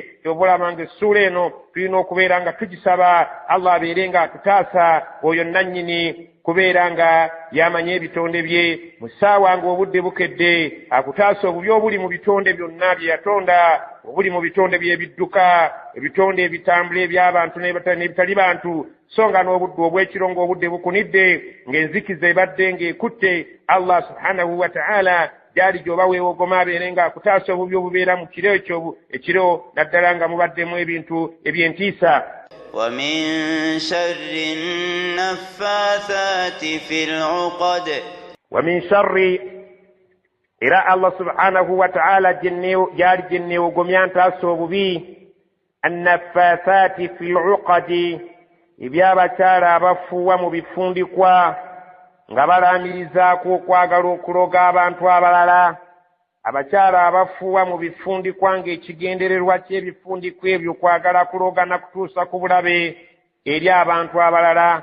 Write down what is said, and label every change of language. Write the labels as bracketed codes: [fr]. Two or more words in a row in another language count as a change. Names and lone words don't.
[lg] Ky'obulaba nga essuula eno tulina okubeera nga tugisaba Allah abeere nga atutaasa, oyo nannyini kubeera nga yamanya ebitonde bye mu ssaawa ng'obudde bukedde, akutaasa obubi obuli mu bitonde byonna bye yatonda, obuli mu bitonde by'ebidduka, ebitonde ebitambula eby'abantu n'ebitali bantu, so nga n'obudde obw'ekiro ng'obudde bukunidde ng'enzikiza ebadde ng'ekutte. Allah [ar] سبحانه وتعالى [lg] gyali gy'oba weewogoma abeere nga akutaasa obubi obubeera mu kiro ekiro, naddala nga mubaddemu ebintu eby'entiisa. [ar] ومن شر النفاثات في العقد. ومن شر, [lg] era Allah [ar] سبحانه وتعالى [lg] gyali gye neewogomya ntaasa obubi [ar] النفاثات في العقد, [lg] eby'abakyala abafuuwa mu bifundikwa nga balaamirizaako okwagala okuloga abantu abalala. Abakyala abafuuwa mu bifundikwa ng'ekigendererwa ky'ebifundikwa ebyo kwagala kuloga na kutuusa ku bulabe eri abantu abalala.